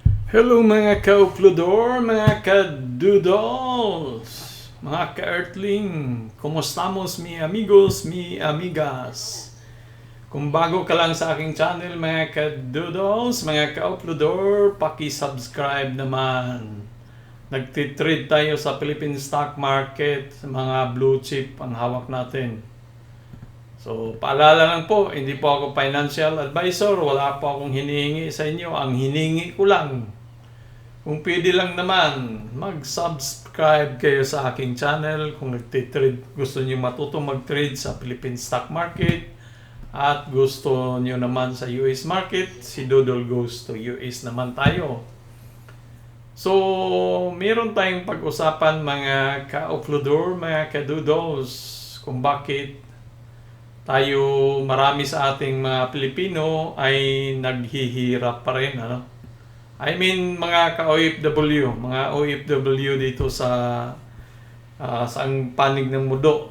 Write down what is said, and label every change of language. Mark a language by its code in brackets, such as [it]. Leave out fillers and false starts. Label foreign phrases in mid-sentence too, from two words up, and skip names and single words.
[tl] Hello mga ka-uplodor, mga ka-doodles, mga ka-earthling, kumustamos [es] mi amigos, mi amigas. [tl] Kung bago ka lang sa aking channel mga ka-doodles, mga ka-uplodor, paki-subscribe naman. Nagtitrade tayo sa [en] Philippine stock market, [tl] sa mga [en] blue chip [tl] ang hawak natin. So, paalala lang po, hindi po ako [en] financial advisor, [tl] wala po akong hinihingi sa inyo. Ang hiningi ko lang, kung pwede lang naman, mag-subscribe kayo sa aking channel kung nagtitrade, gusto niyo matutong mag-trade sa [en] Philippine stock market [tl] at gusto niyo naman sa [en] US market, [tl] si Doodle goes to US naman tayo. So, meron tayong pag-usapan mga ka-uploader, mga ka-doodles, kung bakit tayo marami sa ating mga Pilipino ay naghihirap pa rin, ano? [en] I mean, [tl] mga ka-OFW, mga OFW dito sa ang panig ng mundo.